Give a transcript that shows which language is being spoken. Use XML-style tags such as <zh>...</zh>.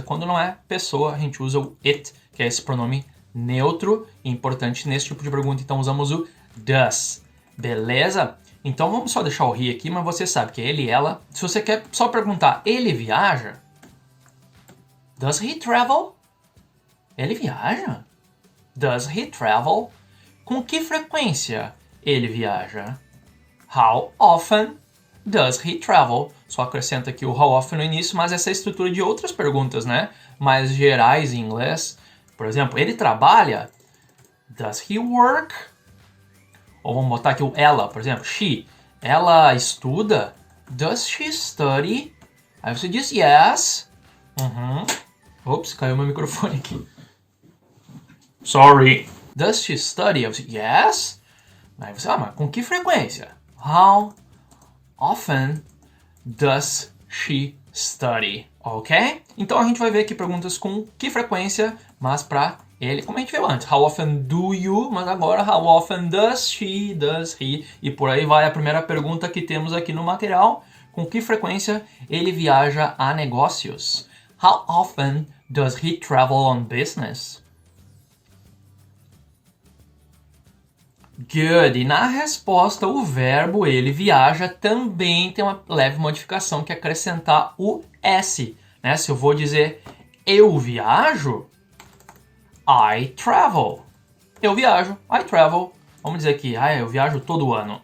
<pt>Quando não é pessoa, a gente usa o it, que é esse pronome neutro, e importante nesse tipo de pergunta, então usamos o does. Beleza? Então vamos só deixar o he aqui, mas você sabe que é ele e ela. Se você quer só perguntar, ele viaja?</pt> <en>Does he travel?</en> <pt>Ele viaja?</pt> <en>Does he travel?</en> <pt>Com que frequência ele viaja?</pt> <en>How often does he travel?</en> <pt>Só acrescenta aqui o</pt> <en>how often</en> <pt>no início, mas essa é a estrutura de outras perguntas, né? Mais gerais em inglês. Por exemplo, ele trabalha?</pt> <en>Does he work?</en> <pt>Ou vamos botar aqui o ela, por exemplo, she. Ela estuda?</pt> <en>Does she study?</en> <pt>Aí você diz yes. Ops, caiu meu microfone aqui. Sorry.</pt> <en>Does she study?</en> <pt>Eu disse, yes. Aí você, mas com que frequência?</pt> <en>How often does she study? Ok?</en> <pt>Então a gente vai ver aqui perguntas com que frequência, mas para ele, como a gente viu antes.</pt> <en>How often do you?</en> <pt>Mas agora,</pt> <en>how often does she, does he?</en> <pt>E por aí vai a primeira pergunta que temos aqui no material. Com que frequência ele viaja a negócios?</pt> <en>How often does he travel on business?</en> <pt>Good. E na resposta, o verbo ele viaja também tem uma leve modificação que é acrescentar o S. Né? Se eu vou dizer eu viajo,</pt> <en>I travel.</en> <pt>Eu viajo,</pt> <en>I travel.</en> <pt>Vamos dizer aqui, eu viajo todo ano.</pt>